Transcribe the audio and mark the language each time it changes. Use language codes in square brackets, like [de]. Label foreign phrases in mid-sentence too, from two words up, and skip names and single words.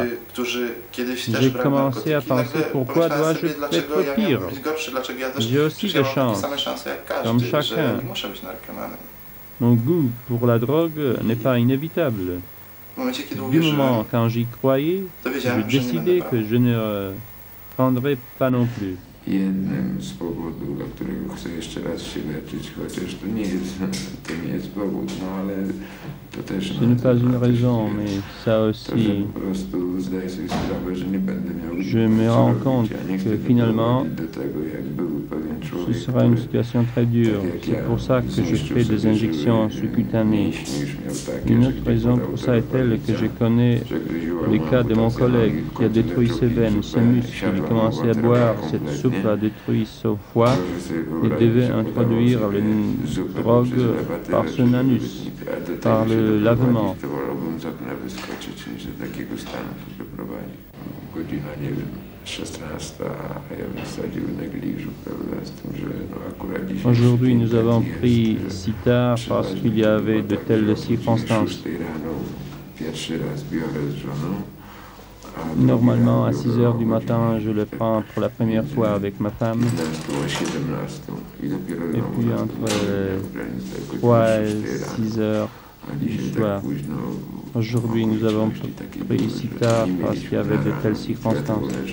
[fr] J'ai commencé à penser pourquoi dois-je être pire? J'ai aussi des chances, comme chacun. Mon goût pour la drogue n'est pas inévitable. Du moment quand j'y croyais, je décidais que je ne prendrais pas non plus. [pl] jednym z powodów, dla którego chcę jeszcze raz się leczyć, chociaż to nie jest powód, no ale to też... [fr] Ce n'est pas une raison, mais ça aussi, [pl] po prostu zdaję sobie sprawę, że nie będę miał... [fr] je me rends compte que finalement, [pl] do tego, jak był pewien [fr] ce [pl] człowiek, [fr] sera une situation très dure. C'est pour ça que je fais des injections subcutanées. Une autre raison pour ça est telle que je connais les cas de mon collègue qui a détruit ses veines, ses muscles. Il commençait à boire cette soupe a détruit son foie. Il devait introduire la drogue par son anus, par le lavement. [pl] Godzina, nie wiem, 16, a ja bym wsadził negliżu, prawda, z tym, że no akurat dzisiaj... [fr] Aujourd'hui, nous avons pris si tard parce qu'il y avait de telles circonstances. [pl] Pierwszy raz biorę z żoną. [fr] Normalement, à 6 heures du matin, je le prends pour la première fois avec ma femme. Et puis entre 3 et 6 heures du soir. Aujourd'hui, nous avons pris si tard parce qu'il y avait de telles circonstances.